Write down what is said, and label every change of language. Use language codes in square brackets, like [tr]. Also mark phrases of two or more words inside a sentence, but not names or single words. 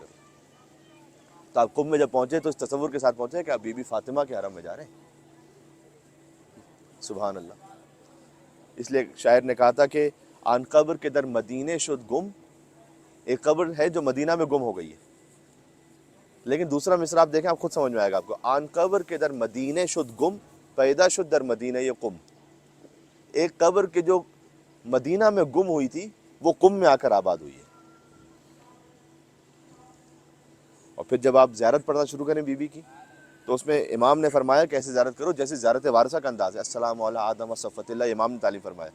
[ur] تو آپ قم میں جب پہنچے تو اس تصور کے ساتھ پہنچے کہ آپ بی بی فاطمہ کے حرم میں جا رہے ہیں۔ [ar] سبحان اللہ۔ [ur] اس لیے شاعر نے کہا تھا کہ [fa] آن قبر کے در مدینے شد گم، [ur] ایک قبر ہے جو مدینہ میں گم ہو گئی ہے، لیکن دوسرا مصرع آپ دیکھیں آپ خود سمجھ میں آئے گا آپ کو، [fa] آن قبر کے در مدینے شد گم پیدا شد در مدینہ یہ قم، [ur] ایک قبر کے جو مدینہ میں گم ہوئی تھی وہ قم میں آ کر آباد ہوئی ہے۔ اور پھر جب آپ زیارت پڑھنا شروع کریں بی بی کی تو اس میں امام نے فرمایا کہ ایسے زیارت کرو جیسے زیارت وارثہ کا انداز ہے، [ar] السلام علی آدم صفوۃ اللہ، [ur] امام نے تعلیم فرمایا۔